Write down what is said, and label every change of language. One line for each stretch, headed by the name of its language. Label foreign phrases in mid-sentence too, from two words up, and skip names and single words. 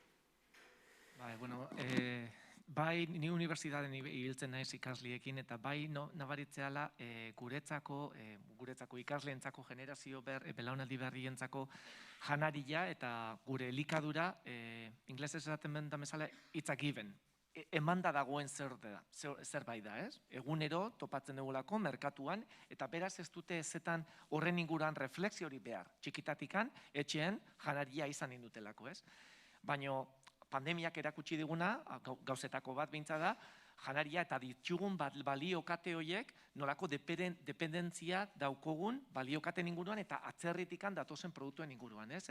Basque: Bai, ni unibertsitatean ibiltzen naiz ikasliekin eta bai nabaritzeala guretzako ikasleentzako generazio belaunaldi berrientzako janaria eta gure elikadura, inglesez esaten da bezala,
English: it's a given.
Basque: Emanda dagoen zerbait da, ez? Egunero topatzen dugulako merkatuan eta beraz ez dute ezetan horren inguruan refleksio hori behar. Txikitatikan, etxean, janaria izan indutelako, ez? Baina pandemiak erakutsi diguna, gauzetako bat beintza da, janaria eta ditugun baliokate horiek nolako dependentzia daukogun baliokaten inguruan eta atzerritikan datozen produktuen inguruan, ez?